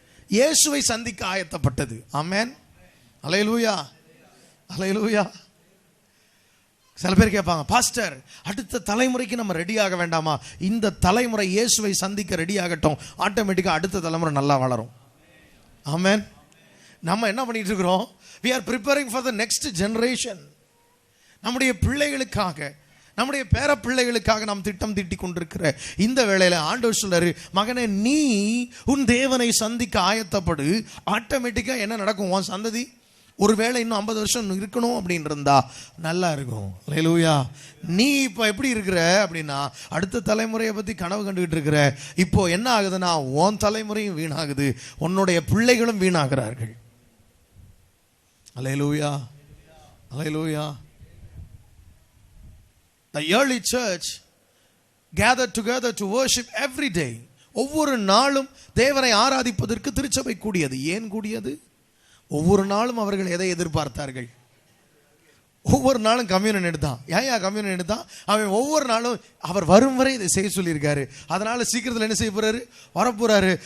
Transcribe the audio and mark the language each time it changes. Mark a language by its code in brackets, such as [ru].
[ta] இயேசுவை சந்திக்க ஆயத்தப்பட்டது. ஆமென். அல்லேலூயா, அல்லேலூயா. சில பேர் கேட்பாங்க, பாஸ்டர் அடுத்த தலைமுறைக்கு நம்ம ரெடி ஆக வேண்டாமா? இந்த தலைமுறை இயேசுவை சந்திக்க ரெடி ஆகட்டும், ஆட்டோமேட்டிக்காக அடுத்த தலைமுறை நல்லா வளரும். ஆமென். நம்ம என்ன பண்ணிட்டு இருக்கிறோம்? [en] we are preparing for the next generation. [ta] நம்முடைய பிள்ளைகளுக்காக, நம்முடைய பேர பிள்ளைகளுக்காக நாம் திட்டம் தீட்டி கொண்டிருக்கிற இந்த வேளையில ஆண்டவர் சொல்றாரு, மகனே நீ உன் தேவனை சந்திக்க ஆயத்தப்படு. ஆட்டோமேட்டிக்கா என்ன நடக்கும்? உன் சந்ததி ஒருவேளை இன்னும் 50 வருஷம் இருக்கணும் அப்படின்னு இருந்தா நல்லா இருக்கும். அல்லேலூயா. நீ இப்போ எப்படி இருக்கிற அப்படின்னா, அடுத்த தலைமுறையை பத்தி கனவு கண்டுகிட்டு இருக்கிற. இப்போ என்ன ஆகுதுன்னா, உன் தலைமுறையும் வீணாகுது, உன்னுடைய பிள்ளைகளும் வீணாகிறார்கள். அல்லேலூயா, அல்லேலூயா. [en] The early church gathered together to worship every day. [ta] ஒவ்வொரு நாளும் தேவனை ஆராதிப்பதற்கு திருச்சபை கூடியது. ஏன் கூடியது? ஒவ்வொரு நாளும் அவர்கள் எதை எதிர்பார்த்தார்கள்? ஒவ்வொரு நாளும் கம்யூனியன் எடுத்தான். ஏன் கம்யூனியன் எடுத்தான்? அவன் ஒவ்வொரு நாளும் அவர் வரும் வரை இதை செய்ய சொல்லியிருக்காரு. அதனால சீக்கிரத்தில் என்ன செய்ய போறாரு? வரப்போறாரு.